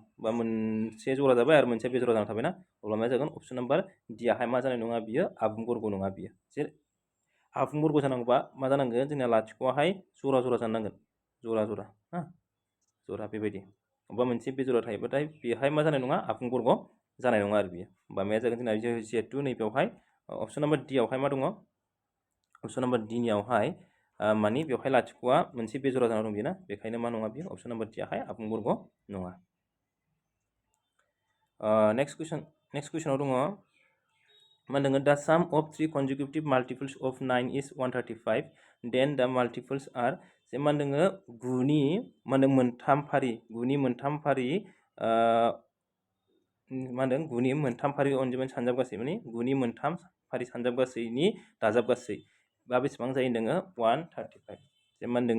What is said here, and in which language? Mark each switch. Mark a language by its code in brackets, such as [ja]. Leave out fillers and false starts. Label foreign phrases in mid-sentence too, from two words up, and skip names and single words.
[brx] बा मोनसे जरा जाबाय आरो मोनसे बे जरा जाना थाबायना अब्ला मा जागोन [en] option number D [brx] आहाय मा जानाय नङा बियो आबुं बर्ग नङा बियो जे आबुं बर्ग जानांगौबा मा जानांगोन जोंना लाथिख'आहाय जरा जानो नांगोन जरा ना जरा बेबायदि अबेबा मोनसे बे जरा थायोबाथाय बेहाय मा जानाय नङा आबुं बर्ग जानाय नङा आरो बियो होमबा माया जागोन जोंना जिहेतु नैबेयावहाय [en] option number D [brx] आवहाय मा दङ [en] option number D [brx] नियावहाय माने बेवहाय लाथिख'आ मोनसे बेजरा जाना दं बेना बेखायनो मा नङा बियो [en] option number D [brx] आहाय आबुं बर्ग नङा नेक्स्ट कुइसनाव दङ मा होनदों दा [en] sum of 3 consecutive multiples of 9 is 135 then the multiples are [brx] जे मा होनदों 9 नि मा होनदों मोनथाम फारि 9 नि मोनथाम फारि मा होनदों 9 नि मोनथाम फारि अनजिमानि सानजाबगासै माने 9 नि मोनथाम फारि सानजाबगासैनि दाजाबगासै बा बेसेबां जायो होनदों 135 जे मा होनदों